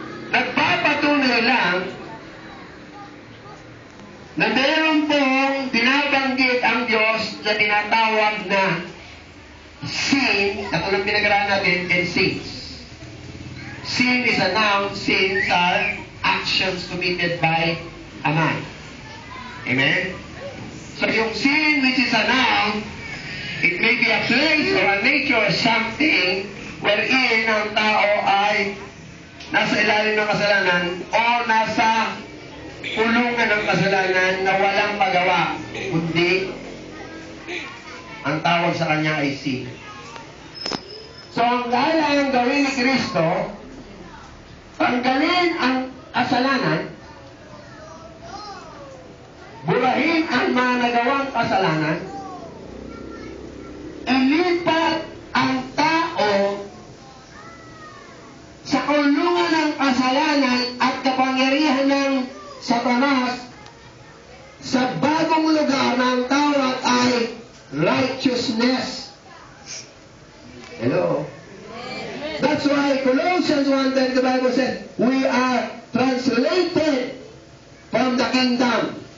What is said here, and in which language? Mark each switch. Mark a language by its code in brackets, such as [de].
[tl] Nagpapatunay lang na meron pong binabanggit ang Diyos na tinatawag na sin, katulad pinag-aralan natin, [en] and sins. Sin is a noun, sins are actions committed by a man. Amen? [tl] So yung sin, [en] which is a noun, it may be a place or a nature or something wherein [tl] ang tao ay nasa ilalim ng kasalanan o nasa kulungan ng kasalanan na walang magawa, kundi ang tawag sa kanya ay sin. So ang kailangan gawin ni Kristo, tanggalin ang kasalanan, burahin ang mga nagawang kasalanan, ilipat ang tao sa kulungan ng kasalanan at kapangyarihan ng Satanas sa bagong lugar na ang tawag ay righteousness. [en] Hello? That's why Colossians 1:10, the Bible said, we are translated from the kingdom.